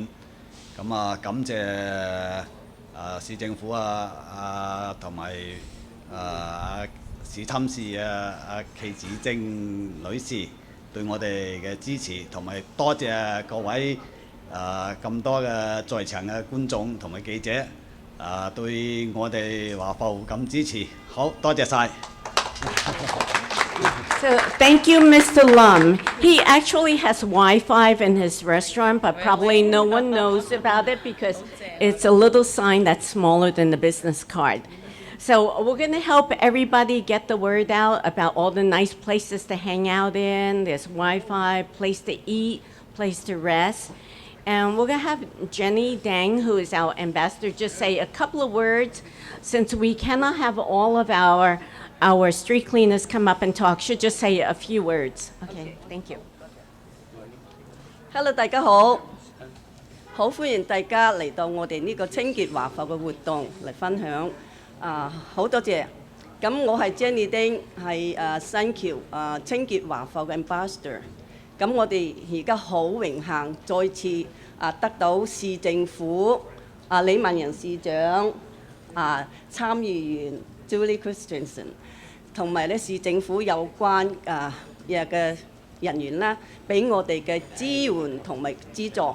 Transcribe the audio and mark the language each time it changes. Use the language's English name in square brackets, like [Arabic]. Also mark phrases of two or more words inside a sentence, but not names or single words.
[Cantonese] 咁感謝市政府同埋市侵事祁子貞女士對我哋嘅支持，同埋多謝各位咁多嘅在場嘅觀眾同埋記者對我哋華埠咁支持，好多謝晒。 [English] So thank you, Mr. Lum. He actually has Wi-Fi in his restaurant, but probably no one knows about it because it's a little sign that's smaller than the business card. So we're going to help everybody get the word out about all the nice places to hang out in. There's Wi-Fi, place to eat, place to rest. And we're going to have Jenny Dang, who is our ambassador, just say a couple of words. Since we cannot have all of our street cleaners come up and talk, she'll just say a few words. Okay, thank you. Hello， [Cantonese] 大家好，好歡迎大家嚟到我哋呢個清潔華埠嘅活動嚟分享。好多謝。咁我係 Jenny Ding， 係新橋清潔華埠嘅 ambassador。咁我哋而家好榮幸再次得到市政府李文仁市長參議員 Julie Christensen， 同埋咧市政府有關嘅人員啦，俾我哋嘅支援同埋資助。